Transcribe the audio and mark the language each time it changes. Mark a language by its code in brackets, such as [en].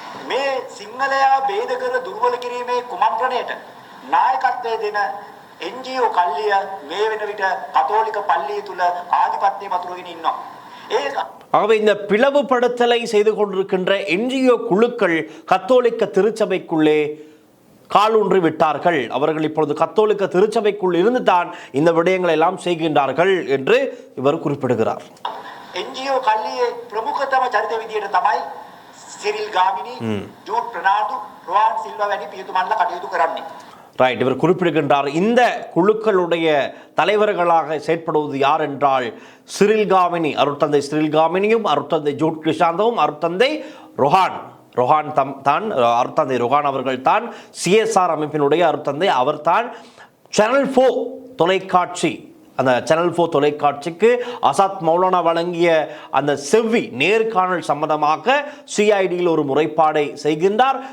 [si] මේ සිංහලයා ભેද කර දුර්වල කිරීමේ කුමන්ත්‍රණයට නායකත්වය දෙන NGO කල්ලිය මේ වෙන විට කතෝලික පල්ලිය තුල ආධිපත්‍ය වතුරගෙන ඉන්නවා. [ta] ஆகவே இந்த பிளவுபடுத்தலை செய்து கொண்டிருக்கின்ற என்ஜிஓ குழுக்கள் கத்தோலிக்க திருச்சபைக்குள்ளே காலூன்றி விட்டார்கள். அவர்கள் இப்பொழுது கத்தோலிக்க திருச்சபைக்குள் இருந்து தான் இந்த விடயங்களை எல்லாம் செய்கின்றார்கள் என்று இவர் குறிப்பிடுகிறார். [si] NGO කල්ලියේ ප්‍රමුඛතම චරිත විදියට තමයි සිරිල් ගාමිණී, ජූඩ් ප්‍රනාන්දු, රොහාන් සිල්වා වැනි පියතුමන්ලා කටයුතු කරන්නේ. [ta] ரைட், இவர் குறிப்பிடுகின்றார். இந்த குழுக்களுடைய தலைவர்களாக செயற்படுவது யார் என்றால் சிரில் காமினி, அருட்தந்தை சிரில் காமினியும் அருட்தந்தை ஜூட் கிருஷாந்தவும் அருட்தந்தை ரொஹான் ரொஹான் தான் அருட்தந்தை ரொஹான் அவர்கள் தான் சிஎஸ்ஆர் அமைப்பினுடைய அருட்தந்தை. அவர் தான் சேனல் 4 தொலைக்காட்சி, அந்த சேனல் 4 தொலைக்காட்சிக்கு அசாத் மௌலானா வழங்கிய அந்த செவ்வி நேர்காணல் சம்பந்தமாக சிஐடியில் ஒரு முறைப்பாடை செய்கின்றார்.